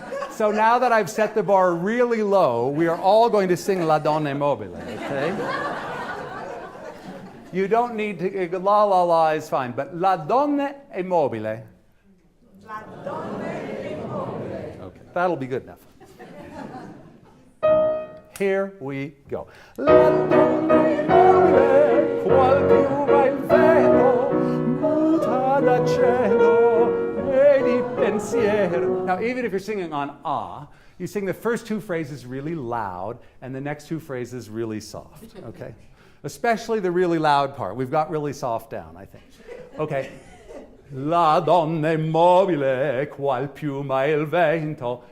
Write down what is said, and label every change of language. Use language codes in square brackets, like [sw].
[en] So now that I've set the bar really low, we are all going to sing La Donna Mobile, okay? You don't need to, la la la is fine, but La Donna è Mobile. La Donna è Mobile. Okay, that'll be good enough. Here we go. [it] La Donna è Mobile, qual più va il vento, muta d'accento e di pensiero. [en] Now, even if you're singing on ah, you sing the first two phrases really loud and the next two phrases really soft, okay? Especially the really loud part. We've got really soft down, I think. Okay. [it] La donna è mobile, qual piuma il vento.